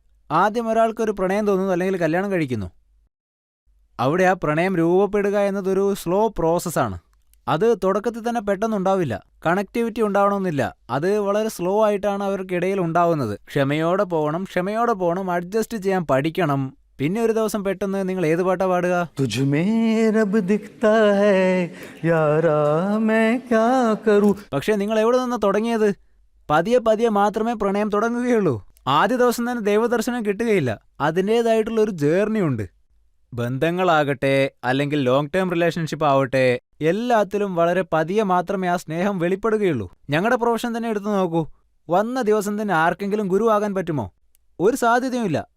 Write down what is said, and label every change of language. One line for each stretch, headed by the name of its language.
Malayalam: ആദ്യം ഒരാൾക്കൊരു പ്രണയം തോന്നുന്നു, അല്ലെങ്കിൽ കല്യാണം കഴിക്കുന്നു. അവിടെ ആ പ്രണയം രൂപപ്പെടുക എന്നതൊരു സ്ലോ പ്രോസസ്സാണ്. അത് തുടക്കത്തിൽ തന്നെ പെട്ടെന്നുണ്ടാവില്ല. കണക്ടിവിറ്റി ഉണ്ടാവണമെന്നില്ല, അത് വളരെ സ്ലോ ആയിട്ടാണ് അവർക്കിടയിൽ ഉണ്ടാവുന്നത്. ക്ഷമയോടെ പോകണം, അഡ്ജസ്റ്റ് ചെയ്യാൻ പഠിക്കണം. പിന്നെ ഒരു ദിവസം പെട്ടെന്ന് നിങ്ങൾ ഏത് പാട്ടാ പാടുക?
Hindi: तुझमें रब दिखता है यारा मैं क्या करूं.
Malayalam: പക്ഷേ നിങ്ങൾ എവിടെ നിന്ന് തുടങ്ങിയത്? പതിയെ പതിയെ മാത്രമേ പ്രണയം തുടങ്ങുകയുള്ളൂ. ആദ്യ ദിവസം തന്നെ ദൈവദർശനം കിട്ടുകയില്ല. അതിൻ്റേതായിട്ടുള്ള ഒരു ജേർണി ഉണ്ട്. ബന്ധങ്ങളാകട്ടെ, അല്ലെങ്കിൽ ലോങ് ടേം റിലേഷൻഷിപ്പ് ആവട്ടെ, എല്ലാത്തിലും വളരെ പതിയെ മാത്രമേ ആ സ്നേഹം വെളിപ്പെടുകയുള്ളൂ. ഞങ്ങളുടെ പ്രൊഫഷൻ തന്നെ എടുത്തു നോക്കൂ. വന്ന ദിവസം തന്നെ ആർക്കെങ്കിലും ഗുരു ആകാൻ പറ്റുമോ? ഒരു സാധ്യതയുമില്ല.